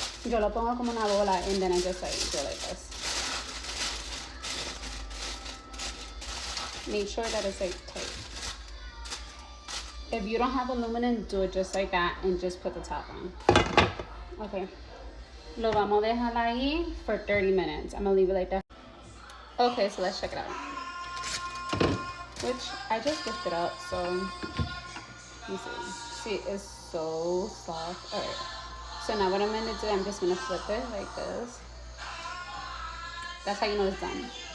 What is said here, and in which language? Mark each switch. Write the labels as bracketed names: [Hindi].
[Spanish] Yo lo pongo como una bola, [English] and then I just like go like this. Make sure that it's like tight. If you don't have aluminum, do it just like that and just put the top on. Okay. [Spanish] Lo vamos a dejar ahí [English] for 30 minutes. I'm gonna leave it like that. Okay, so let's check it out. Which I just lifted up, so you see. See, it's so soft. Alright. So now what I'm gonna do, I'm just gonna flip it like this. That's how you know it's done.